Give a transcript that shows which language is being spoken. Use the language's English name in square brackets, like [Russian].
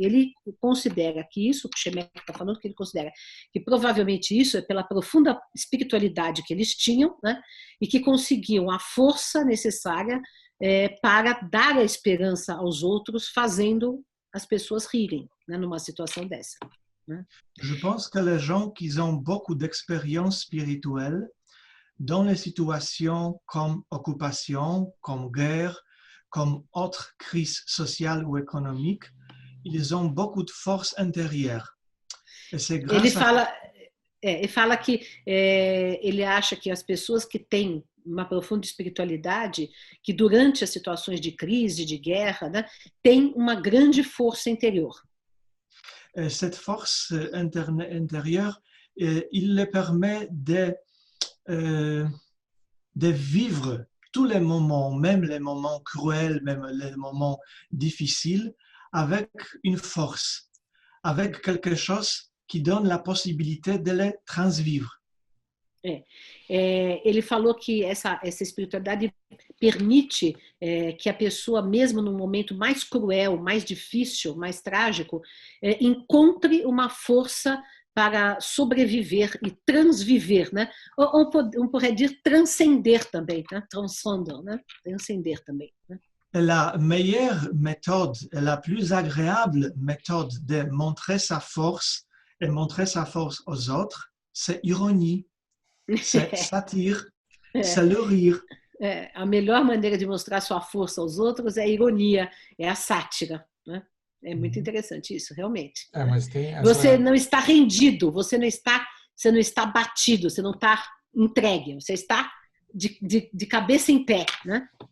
[Portuguese] Ele considera que isso, que o Shemek está falando, que ele considera que provavelmente isso é pela profunda espiritualidade que eles tinham, né? E que conseguiam a força necessária para dar a esperança aos outros, fazendo as pessoas rirem, né, numa situação dessa. Né? [French] Je pense que les gens qui ont beaucoup d'expérience spirituelle dans les situations comme occupation, comme guerre, comme autres crises sociales ou économiques, ils ont beaucoup de force intérieure. Et c'est grâce [Portuguese] ele fala que ele acha que as pessoas que têm uma profunda espiritualidade, que durante as situações de crise, de guerra, né, têm uma grande força interior. [French] Cette force intérieure, il les permet de vivre tous les moments, même les moments cruels, même les moments difficiles, avec une force, avec quelque chose qui donne la possibilité de les transvivre. [Portuguese] Ele falou que essa espiritualidade permite que a pessoa, mesmo no momento mais cruel, mais difícil, mais trágico, encontre uma força para sobreviver e transviver, né? [French] On pourrait dire [Portuguese] transcender também, né? Transcender, né? Transcender também. Né? [French] La meilleure méthode et la plus agréable méthode de montrer sa force et montrer sa force aux autres, c'est ironie, c'est satire, c'est le rire. [Portuguese] A melhor maneira de mostrar sua força aos outros é a ironia, é a sátira, né? É muito interessante isso, realmente. Mas tem essa... Você não está rendido, você não está batido, você não está entregue, você está de cabeça em pé, né?